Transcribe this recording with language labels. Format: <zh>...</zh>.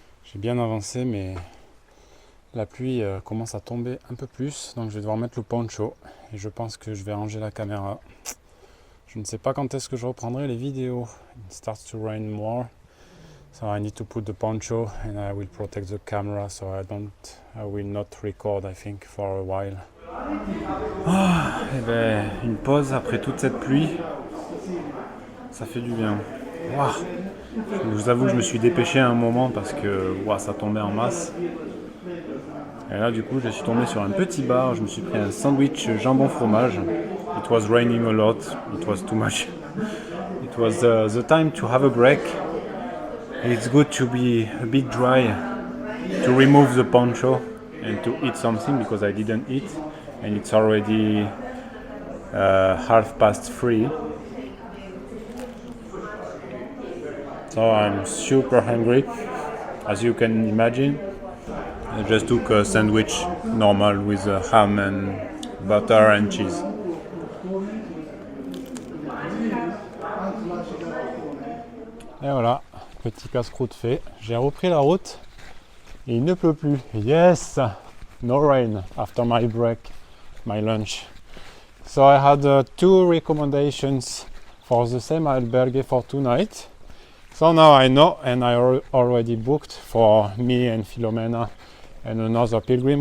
<fr>J'ai bien avancé, mais la pluie commence à tomber un peu plus, donc je vais devoir mettre le poncho et je pense que je vais ranger la caméra. Je ne sais pas quand est-ce que je reprendrai les vidéos.</fr> <en>It starts to rain more, so I need to put the poncho and I will protect the camera, so I will not record, I think, for a while.</en> <fr>Et ben, une pause après toute cette pluie, ça fait du bien. Wow. Je vous avoue que je me suis dépêché à un moment parce que ça tombait en masse. Et là du coup je suis tombé sur un petit bar, je me suis pris un sandwich jambon fromage.</fr> <en>It was raining a lot, it was too much. It was the time to have a break. It's good to be a bit dry, to remove the poncho and to eat something because I didn't eat and it's already 3:30. So I'm super hungry, as you can imagine. I just took a sandwich normal with ham and butter and cheese.</en> <fr>Et voilà, petit casse-croûte fait. J'ai repris la route et il ne pleut plus.</fr> <en>Yes, no rain after my break, my lunch. So I had 2 recommendations for the same albergue for tonight. So now I know, and I already booked for me and Filomena and another pilgrim.</en>